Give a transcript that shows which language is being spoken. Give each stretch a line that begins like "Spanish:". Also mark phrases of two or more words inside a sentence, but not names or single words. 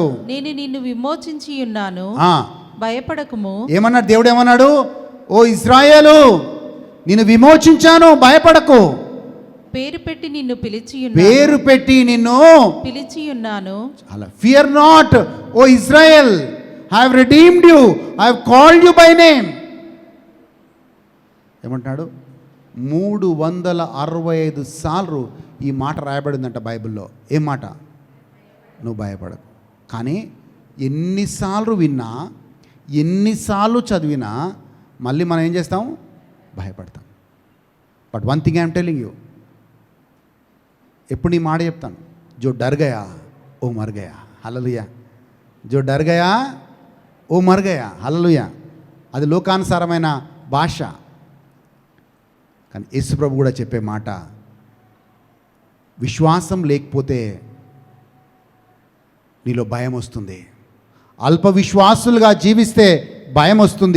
Telugu: నేను నిన్ను విమోచించి ఉన్నాను, భయపడకుము. ఏమన్నాడు దేవుడు? ఏమన్నాడు? ఓ ఇశ్రాయేలు, నిన్ను విమోచించాను, భయపడకు. పేరు పెట్టి నిన్ను పిలిచి ఉన్నాను.
English: fear not O Israel, I have redeemed you, I have called you by name.
Telugu: ఏమంటున్నాడు? 365 సార్లు ఈ మాట రాయబడిందంట బైబిల్లో. ఏం మాట? నువ్వు భయపడకు. కానీ ఎన్నిసార్లు విన్నా, ఎన్నిసార్లు చదివినా మళ్ళీ మనం ఏం చేస్తాం? భయపడతాం.
English: but one thing I'm telling you,
Telugu: ఎప్పుడు నీ మాట చెప్తాను,
Hindi: जो डर गया वो मर गया. హల్లెలూయా. जो डर गया वो मर गया. హల్లెలూయా.
Telugu: అది లోకానుసారమైన భాష. కానీ యేసు ప్రభు కూడా చెప్పే మాట, విశ్వాసం లేకపోతే నీలో భయం వస్తుంది. అల్ప విశ్వాసులుగా జీవిస్తే భయం వస్తుంది.